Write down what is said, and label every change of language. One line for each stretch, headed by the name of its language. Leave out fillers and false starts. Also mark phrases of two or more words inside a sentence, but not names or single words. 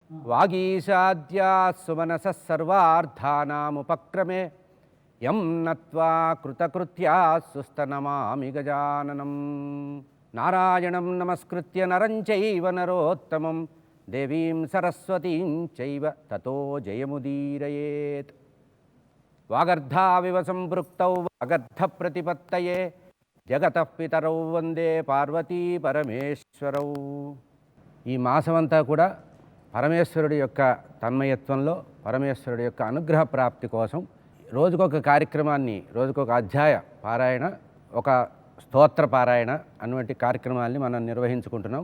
Sanskrit: వాగీషాద్యా సుమనసః సర్వార్థానాముపక్రమే యం నత్వా కృతకృత్యా సుస్తనమామి గజాననం. నారాయణం నమస్కృత్య నరం చైవ నరోత్తమం దేవీం సరస్వతీం చైవ తతో జయముదీరయేత్. వాగర్ధావివ సంపృక్తౌ వాగర్ధ ప్రతిపత్తయే జగతః పితరౌ వందే పార్వతీ పరమేశ్వరౌ.
Telugu: ఈ మాసమంతా కూడా పరమేశ్వరుడి యొక్క తన్మయత్వంలో, పరమేశ్వరుడి యొక్క అనుగ్రహ ప్రాప్తి కోసం రోజుకొక కార్యక్రమాన్ని, రోజుకొక అధ్యాయ పారాయణ, ఒక స్తోత్ర పారాయణ అటువంటి కార్యక్రమాల్ని మనం నిర్వహించుకుంటున్నాం.